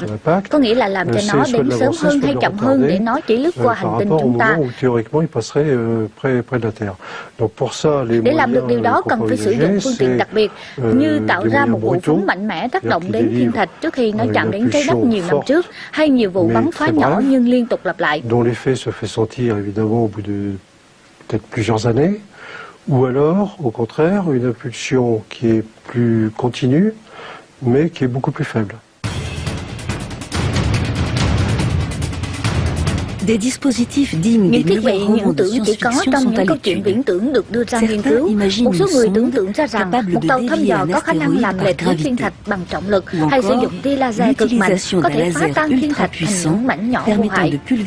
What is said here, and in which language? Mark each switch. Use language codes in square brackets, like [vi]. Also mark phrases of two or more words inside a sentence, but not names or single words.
[vi] Có nghĩa là làm cho nó đến sớm hơn hay chậm hơn để nó chỉ lướt qua hành tinh chúng ta. Để làm được điều đó cần phải sử dụng phương tiện đặc biệt, như tạo ra một vụ phóng mạnh mẽ tác động đến thiên thạch trước khi nó chạm đến trái đất nhiều năm trước, hay nhiều vụ bắn phá nhỏ nhưng liên tục lặp lại. [fr] Ou alors, au contraire, une impulsion qui est plus continue, mais qui est beaucoup plus faible. [vi] Những thiết bị những tưởng chỉ có trong những câu chuyện viễn tưởng được đưa ra nghiên cứu. Một số người tưởng tượng ra rằng một tàu thăm dò có khả năng làm lệch hướng thiên thạch bằng trọng lực, hay sử dụng tia laser cực mạnh có thể phá tan thiên thạch thành những mảnh nhỏ vô hại.